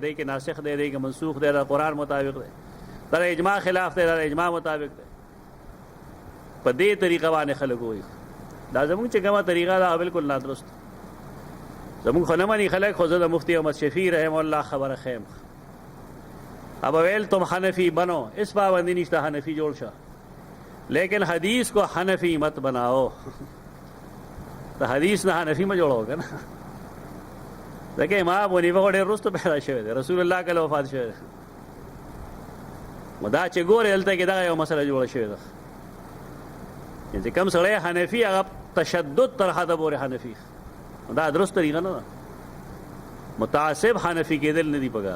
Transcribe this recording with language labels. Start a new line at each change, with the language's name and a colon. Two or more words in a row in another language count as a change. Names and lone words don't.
Pashto: دی کې ناسخ دی دی کې منسوخ دی د قرآن مطابق دی دا اجماع خلاف دی دا اجماع مطابق دی په دې طریقه باندې خلک وایي دا زموږ چې کومه طریقه ده بالکل نادرست زموږ خو نه مني خلک خو زه د مفتی احمد شفیع
Arabic: رحم الله
Pashto: خبره خیم اب ویل
Urdu: تم حنفی بنو
Pashto: اس پابندی نشته حنفی جوړ شه لیکن
Urdu: حدیث کو حنفی مت بناؤ
Pashto: د حدیث نه حنفی ما جوړو کنه ځکه امام ابو حنیفه ډېر وروسته پیدا شوی دی رسول الله کله وفات شوی دی دا چې ګورې دلته کې دغه یو مسله جوړه شوې ده چې کوم سړی حنفي هغه تشدد تر حده پورې حنفي دا درست طریقه نه ده متعصب حنفي کېدل نه دي پکار.